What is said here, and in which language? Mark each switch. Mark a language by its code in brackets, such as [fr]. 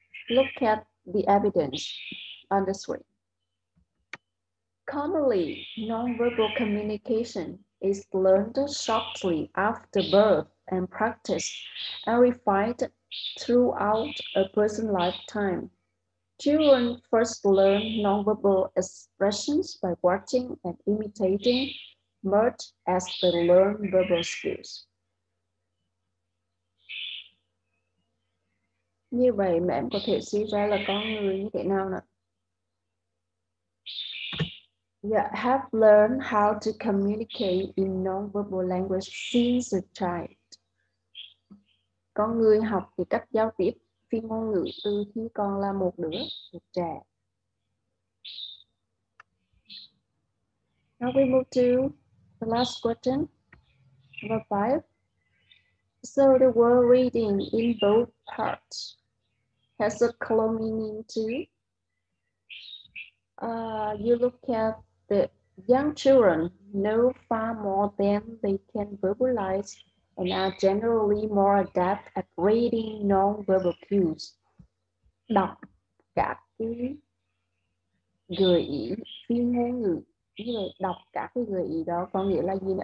[en] Look at the evidence on the screen. Commonly, nonverbal communication is learned shortly after birth and practiced and refined throughout a person's lifetime. Children first learn nonverbal expressions by watching and imitating, much as they learn verbal skills. [vi] Như vậy mà em có thể suy ra là con người như thế nào nào? [en] Have learned how to communicate in nonverbal language since a child. [vi] Con người học thì cách giao tiếp phi ngôn ngữ từ khi còn là một trẻ. [en] Now we move to the last question, number 5. So the word reading in both parts has a close meaning too. You look at the young children know far more than they can verbalize and are generally more adept at reading non-verbal cues. [vi] Đọc các cái gợi ý phi ngôn ngữ. Như vậy đọc các cái gợi ý đó có nghĩa là gì?